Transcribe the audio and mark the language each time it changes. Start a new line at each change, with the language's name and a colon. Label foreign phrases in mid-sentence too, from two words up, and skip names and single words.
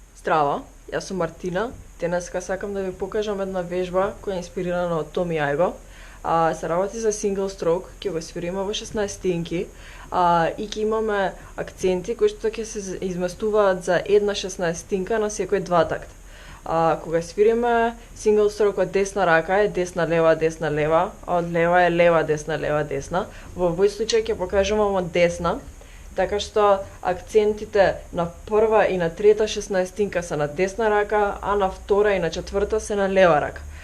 Macedonian: Здраво, јас сум Мартина. Денеска сакам да ви покажам една вежба која е инспирирана од Томи Ајго. Се работи за
English: single stroke,
Macedonian: ќе го свириме во 16-тинки и ќе имаме акценти кои што ќе се изместуваат за една 16-тинка на секој два такт. Кога свириме
English: single stroke
Macedonian: од десна рака е десна лева, а од лева е лева десна. Во овој случај ќе покажувам од десна, така што акцентите на прва и на трета 16-тинка се на десна рака, а на втора и на четврта се на лева рака.